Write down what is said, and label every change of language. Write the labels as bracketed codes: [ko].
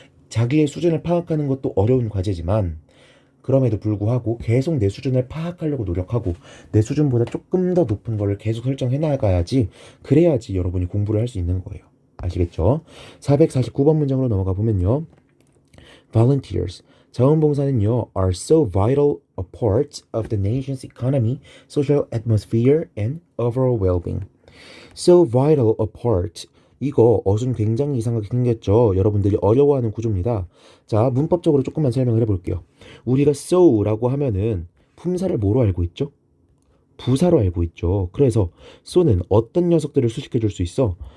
[ko] 자기의 수준을 파악하는 것도 어려운 과제지만 그럼에도 불구하고 계속 내 수준을 파악하려고 노력하고 내 수준보다 조금 더 높은 거를 계속 설정해 나가야지 그래야지 여러분이 공부를 할 수 있는 거예요. 아시겠죠? 449번 문장으로 넘어가 보면요. [en] Volunteers, [ko] 자원봉사는요 [en] are so vital a part of the nation's economy, social atmosphere, and overall well-being. So vital a part, [ko] 이거 어순 굉장히 이상하게 생겼죠. 여러분들이 어려워하는 구조입니다. 자, 문법적으로 조금만 설명을 해볼게요. 우리가 so라고 하면은 품사를 뭐로 알고 있죠? 부사로 알고 있죠. 그래서 so는 어떤 녀석들을 수식해 줄 수 있어?